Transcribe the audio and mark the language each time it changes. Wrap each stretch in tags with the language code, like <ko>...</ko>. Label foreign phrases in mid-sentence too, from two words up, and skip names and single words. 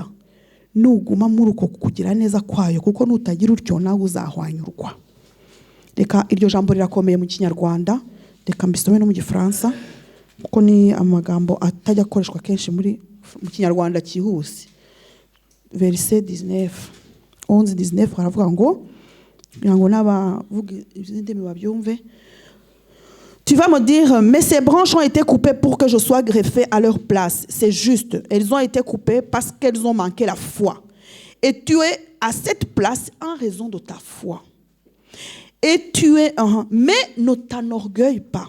<rw>Nuguma muri uko kugira neza kwayo kuko nutagira utyo nawe uzahwanyurwa. Reka iryo jambo rirakomeye mu Kinyarwanda, reka mbisome no mu Gifaransa kuko ni amagambo atajya akoreshwa kenshi mu Kinyarwanda cyihuse.</rw> <fr>Verset 19 11-19</fr> <rw>haravuga ngo</rw> <fr>Tu vas me dire, mais ces branches ont été coupées pour que je sois greffé à leur place. C'est juste. Elles ont été coupées parce qu'elles ont manqué la foi. Et tu es à cette place en raison de ta foi. Et tu es mais ne t'enorgueille pas.</fr>